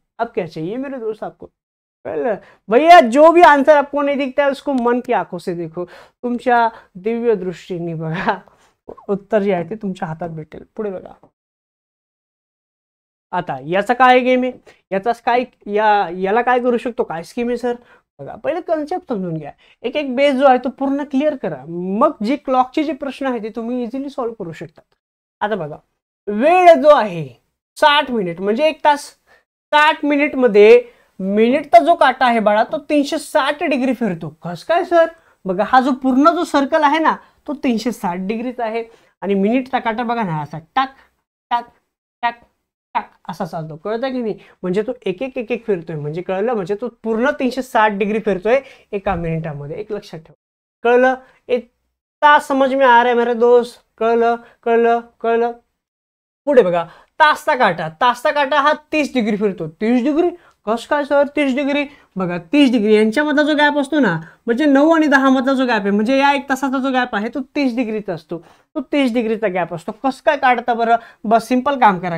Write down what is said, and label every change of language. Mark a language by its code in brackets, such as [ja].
[hi] अब क्या चाहिए मेरे दोस्त आपको. भैया जो भी आंसर आपको नहीं दिखता है उसको मन की आंखों से देखो. [mr] तुमच्या दिव्य दृष्टीने बघा उत्तर जे आहे ते तुमच्या हातात भेटेल. पुढे बघा आता याचा काय गेम आहे, याचाच काय याला काय करू शकतो, काय स्कीम आहे सर? बघा पहिले कन्सेप्ट समजून घ्या, एक एक बेस जो आहे तो पूर्ण क्लिअर करा, मग जी क्लॉकचे जे प्रश्न आहेत ते तुम्ही इझिली सॉल्व्ह करू शकता. आता बघा वेळ जो आहे 60 मिनिट म्हणजे 1 तास. 60 मिनिटमध्ये मिनिटचा जो काटा आहे बाळा तो 360 डिग्री फिरतो. कसं काय सर? बघा हा जो पूर्ण जो सर्कल आहे ना तो 360 डिग्रीचा आहे आणि मिनिटचा काटा बघा ना असा टाक टाक टाक टाक असा चालतो. कळतं की नाही? म्हणजे तो एक एक फिरतोय. म्हणजे कळलं? म्हणजे तो पूर्ण 360 डिग्री फिरतोय एका मिनिटामध्ये. एक लक्षात ठेवा. कळलं? [hi] एक तास समझ में आ रहा है मेरे दोस्त? [mr] कळलं कळलं कळलं. पुढे बघा तासचा काटा हा 30 डिग्री फिरतो. 30 डिग्री कसं काय सर? 30 डिग्री बघा 30 डिग्री यांच्यामधला जो गॅप असतो ना म्हणजे 9 आणि 10 मधला जो गॅप आहे म्हणजे या 1 तासाचा जो गॅप आहे तो 30 डिग्रीचा असतो. तो 30 डिग्रीचा गॅप असतो. कसं काय काढता बरं? बस सिंपल काम करा.